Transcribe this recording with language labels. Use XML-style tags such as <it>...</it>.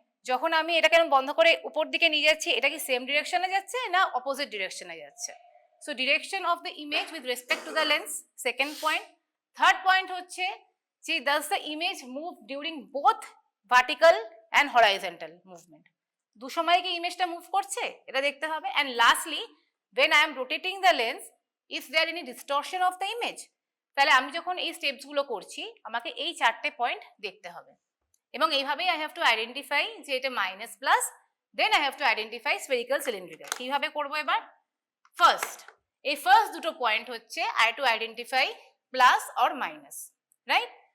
<bn>যখন আমি এটাকে আমি বন্ধ করে উপর দিকে নিয়ে যাচ্ছি, এটা কি সেম ডিরেকশনে যাচ্ছে না অপোজিট ডিরেকশনে যাচ্ছে?</bn> <en>So direction of the image with respect to the lens, second point. Third point হচ্ছে যে does the image move during both vertical and horizontal movement,</en> <bn>দু সময় কি ইমেজটা মুভ করছে এটা দেখতে হবে।</bn> <en>And lastly when I am rotating the lens, is there any distortion of the image?</en> <bn>তাহলে আমি যখন এই স্টেপসগুলো করছি আমাকে এই চারটে পয়েন্ট দেখতে হবে, এবং এইভাবেই</bn> <en>I have to identify</en> <bn>যে এটা minus plus,</bn> <en>Then I have to identify spherical cylindrical.</en> <bn>কিভাবে করবো এবার?</bn> <en>First, এই first দুটো point হচ্ছে I to identify plus or minus, right?</en>